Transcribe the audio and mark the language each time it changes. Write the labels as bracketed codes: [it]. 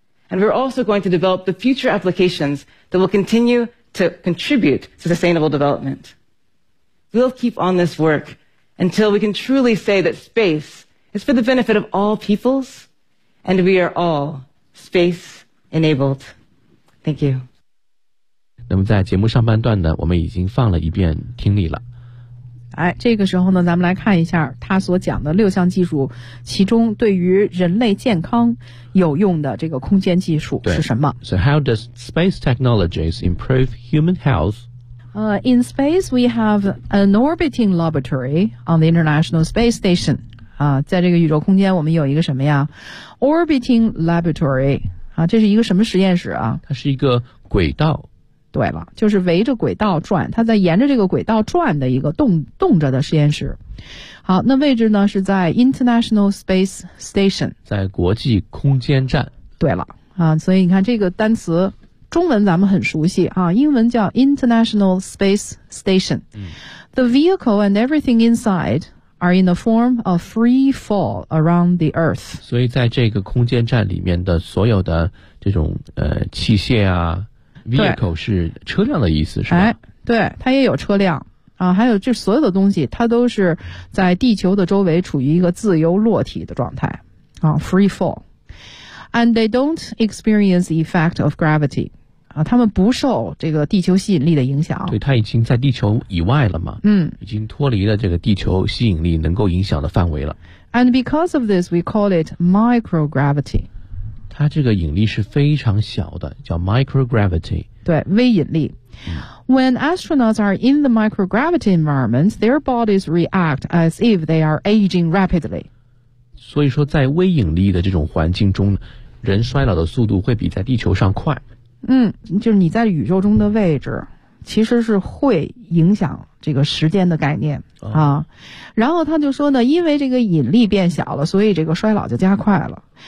[en] And we're also going to develop the future applications that will continue to contribute to sustainable development. We'll keep on this work until we can truly say that space is for the benefit of all peoples, and we are all space enabled. Thank you. [zh] 那么在节目上半段呢，我们已经放了一遍听力了。哎，这个时候呢，咱们来看一下他所讲的六项技术，其中对于人类健康有用的这个空间技术是什么。 [en] So how does space technologies improve human health? In space, we have an orbiting laboratory on the International Space Station. [zh] 在这个宇宙空间我们有一个什么呀 ? [en] Orbiting laboratory. [zh] 这是一个什么实验室啊？它是一个轨道。对了，就是围着轨道转，它在沿着这个轨道转的一个动着的实验室。好，那位置呢是在 International Space Station，在国际空间站。对了啊，所以你看这个单词，中文咱们很熟悉啊，英文叫 International Space Station。嗯、 [en] The vehicle and everything inside are in the form of free fall around the Earth。 [zh] 所以在这个空间站里面的所有的这种器械啊。 Vehicle 是车辆的意思是吧、哎、对它也有车辆啊，还有这所有的东西它都是在地球的周围处于一个自由落体的状态啊 [en] free fall and they don't experience the effect of gravity [zh] 啊，它们不受这个地球吸引力的影响，对它已经在地球以外了嘛，嗯，已经脱离了这个地球吸引力能够影响的范围了 [en] and because of this we call it microgravity [zh] 它这个引力是非常小的，叫 microgravity。对，微引力。 [en] When astronauts are in the microgravity environment, their bodies react as if they are aging rapidly. [zh] 所以说，在微引力的这种环境中，人衰老的速度会比在地球上快。嗯，就是你在宇宙中的位置，其实是会影响这个时间的概念、哦、啊。然后他就说呢，因为这个引力变小了，所以这个衰老就加快了。